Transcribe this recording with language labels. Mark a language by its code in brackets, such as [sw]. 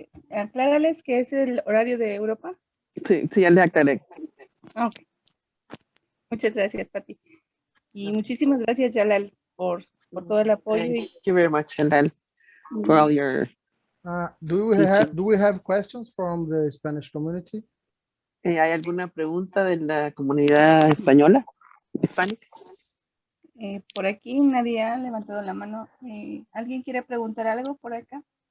[es] Aclárales que es el horario de Europa. Sí, ya le aclaré. Ok. Muchas gracias, Pati. Y muchísimas gracias, Jalal, por todo el apoyo. [en] Thank you very much, Jalal, for all your Do we have questions from the Spanish community? [es] ¿Hay alguna pregunta de la comunidad española? [en] Hispanic? [es] Por aquí nadie ha levantado la mano. ¿Alguien quiere preguntar algo por acá?